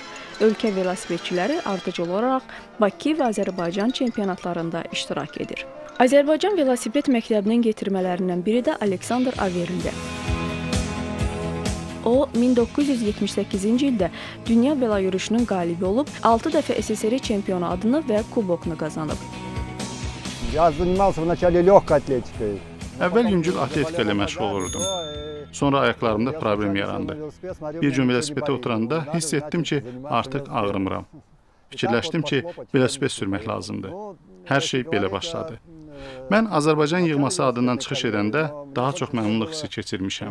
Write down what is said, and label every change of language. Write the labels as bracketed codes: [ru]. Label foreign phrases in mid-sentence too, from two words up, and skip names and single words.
[az] Ölkə velosipedçiləri ardıcıl olaraq Bakı və Azərbaycan çempionatlarında iştirak edir. Azərbaycan velosiped məktəbinin getirmələrindən biri də Aleksandr Averindir. O, 1978-ci ildə Dünya Vela yürüyüşünün qalibi olub, 6 dəfə SSR çempionu adını və kubokunu qazanıb. [ru] Я занимался вначале легкой атлетикой. [az] Əvvəl yüngül atletika ilə məşğul olurdum. Sonra ayaqlarımda problem yarandı. Bir gün velosipedə oturanda hiss etdim ki, artıq ağrımıram. Fikirləşdim ki, velosiped sürmək lazımdır. Hər şey belə başladı. Mən Azərbaycan yığması adından çıxış edəndə daha çox məmnunluq hissi keçirmişəm.